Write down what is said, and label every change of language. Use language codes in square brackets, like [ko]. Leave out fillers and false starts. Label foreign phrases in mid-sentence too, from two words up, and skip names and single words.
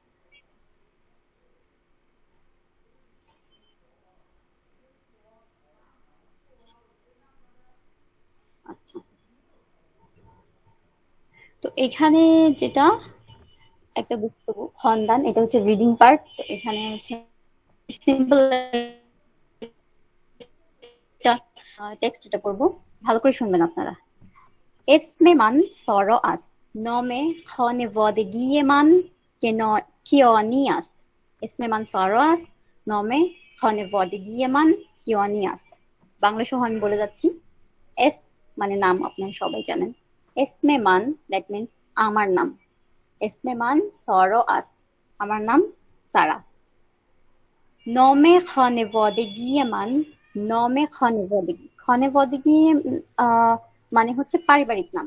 [bn] আচ্ছা, তো এখানে যেটা একটা গুরুত্বপূর্ণ খন্দান, এটা হচ্ছে [en] reading part. [bn] তো এখানে হচ্ছে সিম্পল একটা টেক্সট, এটা পড়বো, ভালো করে শুনবেন আপনারা। [fa] اسم من سارا است. نام خانوادگی من کیانی است. اسم من سارا است. نام خانوادگی من কিয়ানি است. [bn] বাংলা সহ আমি বলে যাচ্ছি। এস মানে নাম, আপনারা সবাই জানেন। [fa] اسم من, [en] that means [bn] আমার নাম। [fa] اسم من سارا است, [bn] আমার নাম সারা। [fa] نام خانوادگی من، نام خانوادگی، خانوادگی [bn] মানে হচ্ছে পারিবারিক নাম।